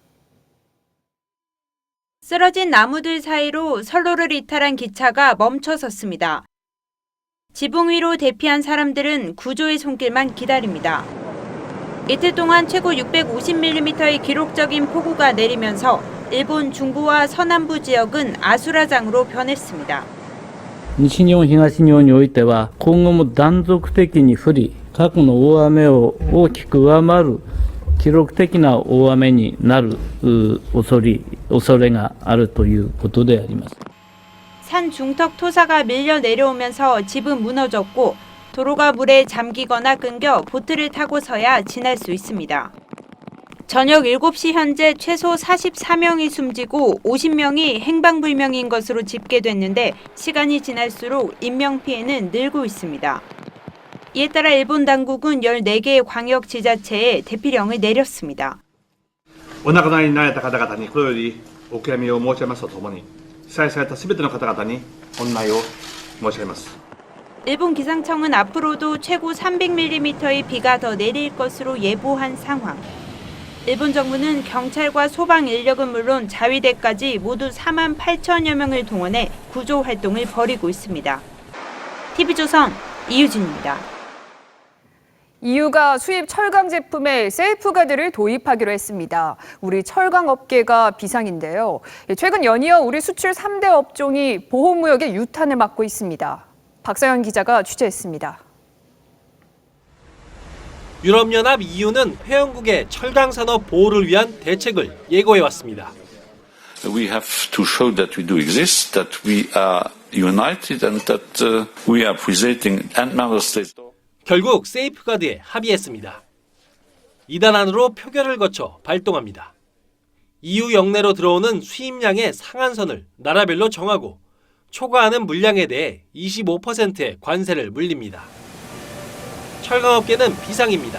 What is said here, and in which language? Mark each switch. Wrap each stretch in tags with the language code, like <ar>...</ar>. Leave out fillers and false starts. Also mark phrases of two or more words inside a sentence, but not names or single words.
<ko>쓰러진 나무들 사이로 선로를 이탈한 기차가 멈춰섰습니다. 지붕 위로 대피한 사람들은 구조의 손길만 기다립니다. 이틀 동안 최고 650mm의 기록적인 폭우가 내리면서 일본 중부와 서남부 지역은 아수라장으로 변했습니다.</ko> <ja>西日本、東日本においては今後も断続的に降り、過去の大雨を大きく上回る記録的な大雨になる恐れがあるということであります。</ja> <ko>산 중턱 토사가 밀려 내려오면서 집은 무너졌고 도로가 물에 잠기거나 끊겨 보트를 타고서야 지날 수 있습니다. 저녁 7시 현재 최소 44명이 숨지고 50명이 행방불명인 것으로 집계됐는데 시간이 지날수록 인명피해는 늘고 있습니다. 이에 따라 일본 당국은 14개의 광역지자체에 대피령을 내렸습니다.</ko> <ja>お亡くなりになられた方々に心よりお悔やみを申し上げますとともに被災されたすべての方々に御礼を申し上げます。</ja> <ko>일본 기상청은 앞으로도 최고 300mm의 비가 더 내릴 것으로 예보한 상황. 일본 정부는 경찰과 소방 인력은 물론 자위대까지 모두 4만 8천여 명을 동원해 구조 활동을 벌이고 있습니다. TV조선 이유진입니다. EU가 수입 철강 제품에 세이프가드를 도입하기로 했습니다. 우리 철강 업계가 비상인데요. 최근 연이어 우리 수출 3대 업종이 보호무역의 유탄을 맞고 있습니다. 박서연 기자가 취재했습니다. 유럽연합 EU는 회원국의 철강 산업 보호를 위한 대책을 예고해왔습니다.</ko> <en>We have to show that we do exist, that we are united and that we are presenting and member states.</en> <ko>결국 세이프가드에 합의했습니다. 이단 안으로 표결을 거쳐 발동합니다. EU 영내로 들어오는 수입량의 상한선을 나라별로 정하고 초과하는 물량에 대해 25%의 관세를 물립니다. 철강업계는 비상입니다.</ko>